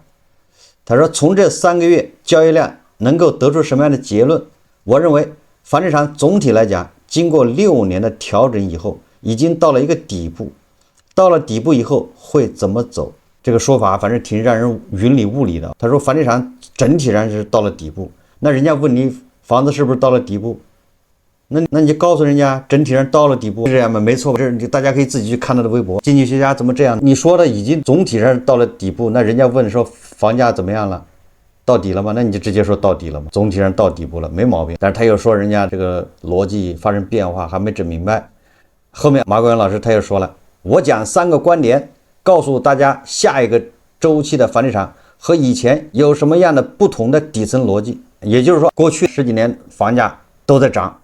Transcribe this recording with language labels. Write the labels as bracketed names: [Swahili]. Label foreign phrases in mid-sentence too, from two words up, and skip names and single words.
[Chinese] 他說，從這3個月交易量能夠得出什麼樣的結論？我認為房地產總體來講，經過6年的調整以後，已經到了一個底部。到了底部以後會怎麼走？這個說法反正挺讓人雲裡霧裡的。他說房地產整體上是到了底部，那人家問你房子是不是到了底部？那你就告訴人家整體上到了底部，是這樣吗？没錯，這大家可以自己去看他的微博。经济学家怎麼這樣？你說的已經總體上到了底部，那人家問說房價怎麼樣了？到底了嗎？那你就直接說到底了嘛，總體上到底部了，沒毛病。但是他又說人家這個邏輯發生變化，還沒整明白。後面馬國元老師他又說了，我講3個觀點，告訴大家下一個周期的房地產和以前有什麼樣的不同的底層邏輯。也就是說，過去10幾年房價都在漲。